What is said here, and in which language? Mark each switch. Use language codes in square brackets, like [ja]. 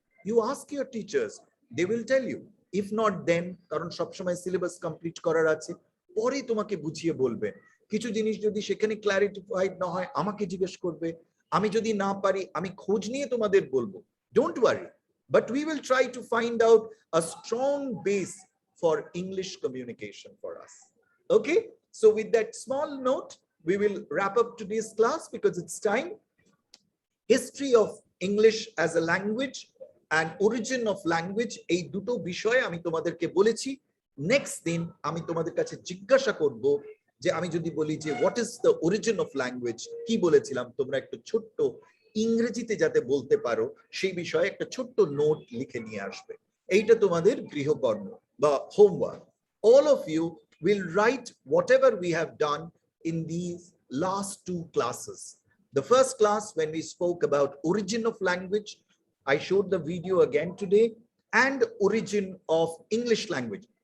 [en] You ask your teachers, they will tell you. If not then, [bn] কারণ সবসময় syllabus complete করার আছে, পরে তোমাকে বুঝিয়ে বলবে। কিছু জিনিস যদি সেখানে ক্লারিফাইড না হয়, আমাকে জিজ্ঞেস করবে। আমি যদি না পারি, আমি খোঁজ নিয়ে তোমাদের বলবো। [en] Don't worry, but we will try to find out a strong base for English communication for us. Okay, so with that small note, we will wrap up today's class because it's time. History of English as a language and origin of language, [bn] এই দুটো বিষয় আমি তোমাদেরকে বলেছি। Next দিন আমি তোমাদের কাছে জিজ্ঞাসা করব যে আমি যদি বলি যে [en] what is the origin of language, [bn] কি বলেছিলাম, তোমরা একটু ছোট্ট ইংরেজিতে যাতে বলতে পারো সেই বিষয়ে একটা ছোট্ট নোট লিখে নিয়ে আসবে। এইটা তোমাদের গৃহকর্ম বা homework. [en] All of you will write whatever we have done in these last 2 classes. The first class, when we spoke about origin of language, I showed the video again today, and origin of English language.